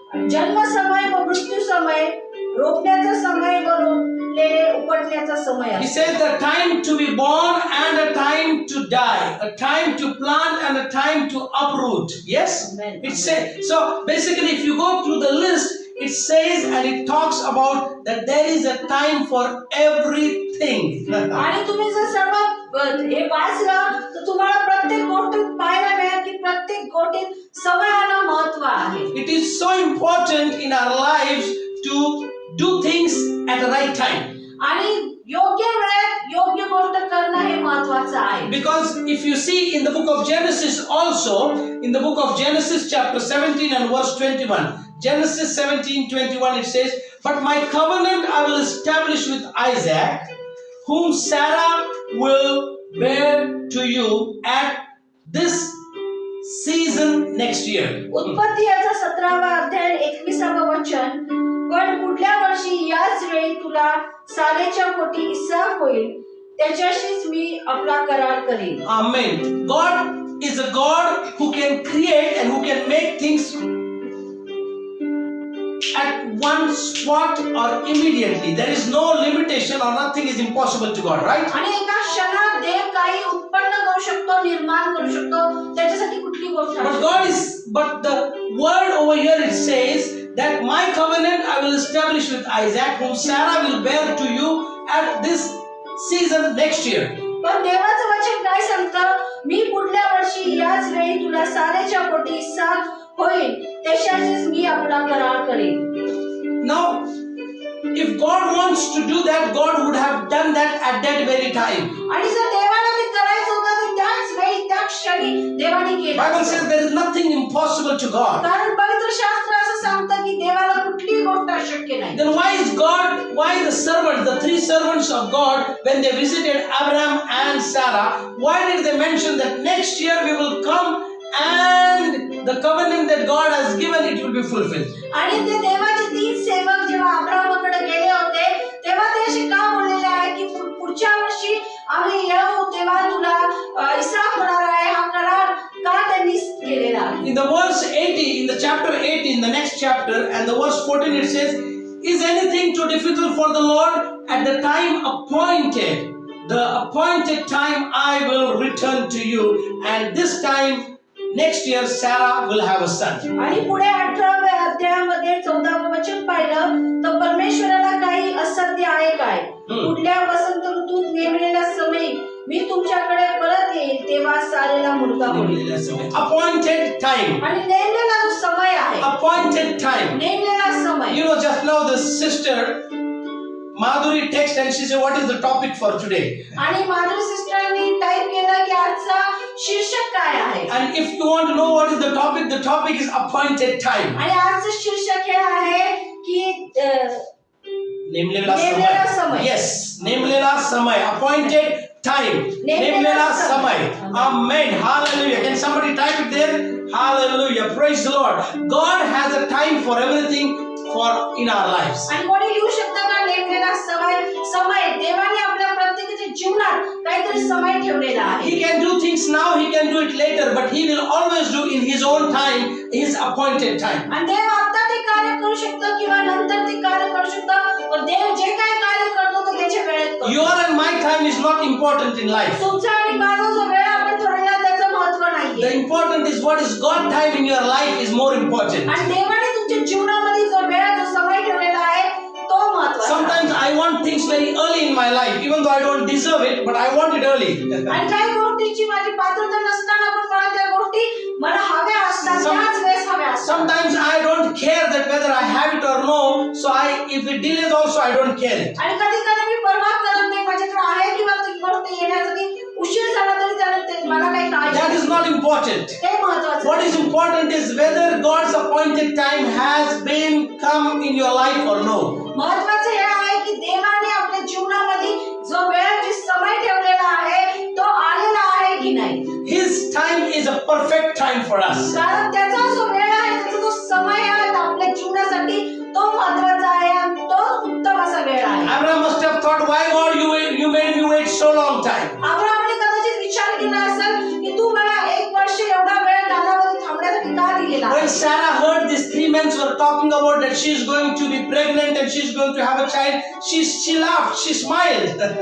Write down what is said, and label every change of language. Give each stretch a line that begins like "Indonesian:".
Marathi: जन्म समय व मृत्यू समय, रोपण्याचा समय व रोपलेले उपटण्याचा समय
English: He
Marathi: असतो.
English: says the time to be born and a time to die, a time to plant and a time to uproot. Yes? Amen. It says, so basically if you go through the list, it says and it talks about that there is a time for everything.
Marathi: आणि तुम्ही जर सर्व हे वाचलं तर तुम्हाला प्रत्येक गोष्टीत पाहायला मिळेल की प्रत्येक गोष्टीत समयाला महत्त्व आहे.
English: It is so important in our lives to do things at the right time.
Marathi: आणि योग्य वेळेत योग्य गोष्ट करणं हे महत्त्वाचं आहे.
English: Because if you see in the book of Genesis also, in the book of Genesis chapter 17 and verse 21, Genesis 17:21, it says, "But my covenant I will establish with Isaac, whom Sarah will bear to you at this season next year."
Marathi: उत्पत्ती याचा 17वा अध्याय 21वा वचन, पण पुढल्या वर्षी याच वेळी तुला सारेच्या पोटी इसाक होईल, त्याच्याशीच मी आपला करार करेन.
English: Amen. God is a God who can create and who can make things at one spot or immediately. There is no limitation or nothing is impossible to God, right?
Marathi: आणि एका क्षणात देव काही उत्पन्न करू शकतो, निर्माण करू शकतो, त्याच्यासाठी कुठली गोष्ट
English: But the word over here it says that my covenant I will establish with Isaac, whom Sarah will bear to you at this season next year.
Marathi: पण देवाचं वचन काय सांगतं, मी पुढल्या वर्षी याच वेळी तुला सारेच्या पोटी इसाक होईल, त्याच्याशीच मी आपला करार करेन.
English: Now, if God wants to do that, God would have done that at that very time.
Marathi: आणि जर देवाला ते करायचं होतं तर त्याच वेळी त्या क्षणी देवाने केलं.
English: Bible says there is nothing impossible to God.
Marathi: कारण पवित्र शास्त्र असं सांगतं की देवाला कुठलीही गोष्ट अशक्य नाही.
English: Then why the servants, the 3 servants of God, when they visited Abraham and Sarah, why did they mention that next year we will come and the covenant that God has given, it will be fulfilled?
Marathi: आणि ते देवाचे 3 सेवक जेव्हा अब्राहमाकडे गेले होते तेव्हा ते असे का बोललेले आहे की पुढच्या वर्षी आम्ही येऊ तेव्हा तुला इसाक होणार आहे, हा करार का त्यांनी केलेला आहे.
English: In the verse 80, in the chapter 80, in the next chapter, and the verse 14, it says, "Is anything too difficult for the Lord? At the time appointed, the appointed time, I will return to you, and this time next year Sarah will have a son."
Marathi: आणि पुढे 18व्या अध्यायामध्ये 14वं वचन पाहिलं तर परमेश्वराला काही असाध्य आहे काय, पुढल्या वसंत ऋतूत नेमलेल्या समयी मी तुमच्याकडे परत येईल तेव्हा सारेला मुलगा होईल. नेमलेला समय.
English: Appointed time.
Marathi: आणि नेमलेला जो समय आहे,
English: Appointed time.
Marathi: नेमलेला समय.
English: You know, just now the sister Madhuri text and she said, "What is the topic for today?"
Marathi: आणि माधुरी सिस्टरनी टाइप केलं की आजचा शीर्षक काय आहे.
English: And if you want to know what is the topic is appointed time.
Marathi: आणि आजचं शीर्षक हे आहे की नेमलेला नेमलेला समय. समय. Yes, नेमलेला समय.
English: Appointed time.
Marathi: नेमलेला समय.
English: Amen. Hallelujah. Can somebody type it there? Hallelujah. Praise the Lord. God has a time for everything in our lives.
Marathi: आणि कोणी लिहू शकतं का नेमलेला समय देवाने आपल्या प्रत्येकाच्या जीवनात काहीतरी समय ठेवलेला आहे.
English: He can do things now, he can do it later, but he will always do in his own time, his appointed time.
Marathi: आणि देव आता ते कार्य करू शकतो किंवा नंतर ते कार्य करू शकतो, पण देव जे काही कार्य करतो तो त्याच्या वेळेत करतो.
English: Your and my time is not important in life.
Marathi: तुमचा आणि माझा जो वेळ आपण ठरवला त्याचं महत्त्व नाहीये.
English: The important is what is God time in your life is more important.
Marathi: आणि देवाने तुमच्या जीवनामध्ये जो वेळ जो समय ठेवलेला आहे तो महत्त्वाचा.
English: Sometimes I want things very early in my life, even though I don't deserve it, but I want it early.
Marathi: आणि काही गोष्टीची माझी पात्रता नसताना पण मला त्या गोष्टी मला हव्या असतात, त्याच वेळेस हव्या असतात.
English: Sometimes I don't care that whether I have it or no, so if it delays also I don't care it.
Marathi: आणि कधी कधी मी परवा करत नाही माझ्याकडे आहे किंवा ती गोष्ट येण्यासाठी उशीर झाला तरी त्याला मला काही काळजी
English: That is not important.
Marathi: ते महत्त्वाचं.
English: What is important is whether God's appointed time has been come in your life or no.
Marathi: महत्त्वाचं हे आहे की देवाने आपल्या जीवनामध्ये जो वेळ जो समय ठेवलेला आहे तो आलेला आहे की नाही.
English: His time is a perfect time for us.
Marathi: कारण त्याचा जो वेळ आहे त्याचा जो समय आहे तो आपल्या जीवनासाठी तो महत्त्वाचा आहे आणि तो उत्तम असा वेळ आहे.
English: Abraham must have thought, why God you made me wait so long time?
Marathi: अब्राहमने कदाचित विचार केला असेल की तू मला 1 वर्ष एवढा वेळ कालावधी थांबण्यासाठी का दिलेला आहे.
English: When Sarah heard these 3 men were talking about that she is going to be pregnant and she is going to have a child, she laughed, she smiled.